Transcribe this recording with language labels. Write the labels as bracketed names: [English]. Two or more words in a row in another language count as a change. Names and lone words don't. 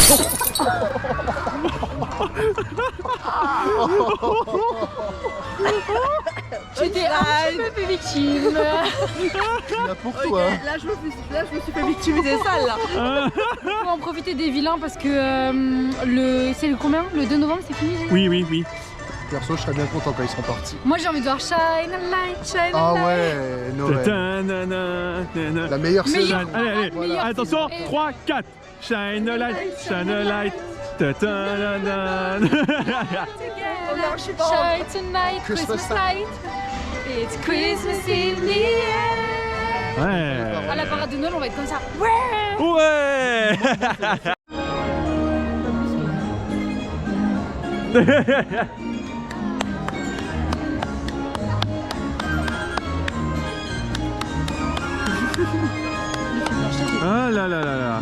[French] Tu t'es un petit peu victime. Là pour Ok, toi. là je me suis fait victimiser sale là. On va en profiter des vilains parce que c'est le combien? Le 2 novembre, c'est fini? Oui. Perso, je serais bien content quand ils seront partis. Moi, j'ai envie de voir Shine a Light, Shine a Ah Light. ouais, Noël. Ta-ta-na-na-na-na. La meilleure saison. Meilleur. Allez, Meilleur attention, saison. 3, 4. [English] Shine a light, shine a light. Ta-ta-na-na. [French] Oh non, je suis pas en- [English] Shine tonight, Christmas Christmas time. night. It's Christmas in the air. [French] Ouais. À la parade de Noël, on va être comme ça. Ouais. Ouais. Ah là là là là.